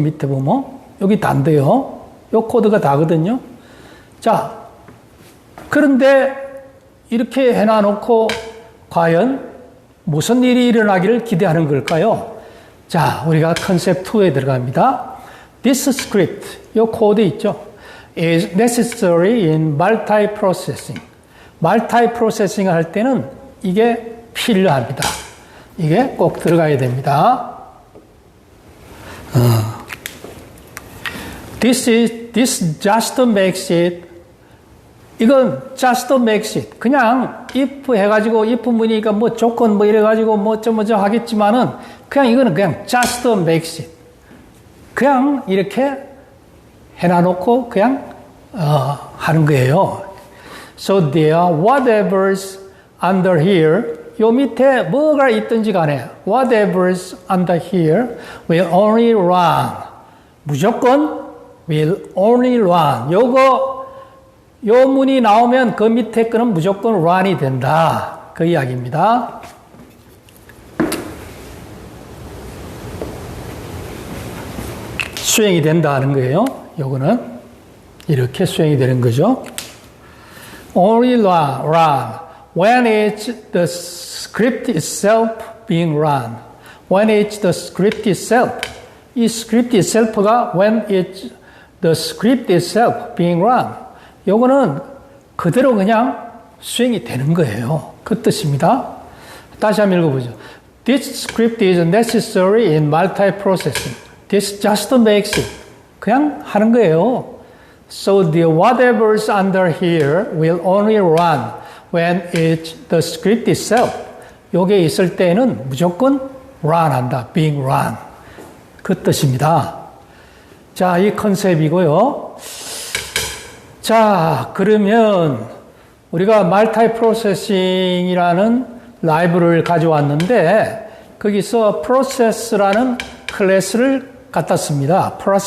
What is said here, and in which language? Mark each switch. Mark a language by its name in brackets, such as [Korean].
[Korean] 밑에 보면 여기 다인데요. 요 코드가 다거든요. 자, 그런데 이렇게 해놔놓고 과연 무슨 일이 일어나기를 기대하는 걸까요? 자, 우리가 컨셉 2에 들어갑니다. [English] This script, [Korean] 요 코드 있죠. [English] is necessary in multiprocessing. [Korean] multiprocessing 할 때는 이게 필요합니다. 이게 꼭 들어가야 됩니다. [English] This just makes it. 이건 just makes it. [Korean] 그냥 if 해가지고 if 문이니까 뭐 조건 뭐 이래가지고 뭐 어쩌고저쩌고 하겠지만은 그냥 이거는 그냥 [English] just makes it. [Korean] 그냥 이렇게 해놔놓고 그냥 하는 거예요. [English] So there, whatever's under here, [Korean] 요 밑에 뭐가 있든지 간에 [English] whatever's under here will only run. 무조건 will only run. [Korean] 요 문이 나오면 그 밑에 거는 무조건 run이 된다. 그 이야기입니다. 수행이 된다는 거예요. 요거는 이렇게 수행이 되는 거죠. [English] Only run when it's the script itself being run. When it's the script itself. 이 script itself가 when it's the script itself being run. [Korean] 요거는 그대로 그냥 수행이 되는 거예요. 그 뜻입니다. 다시 한번 읽어보죠. [English] This script is necessary in multiprocessing. This just makes it. [Korean] 그냥 하는 거예요. [English] So the whatever's under here will only run when it's the script itself. [Korean] 요게 있을 때는 무조건 run 한다. [English] being run. [Korean] 그 뜻입니다. 자, 이 컨셉이고요. 자, 그러면 우리가 multiprocessing이라는 라이브러리를 가져왔는데 거기서 process라는 클래스를 갖다 씁니다.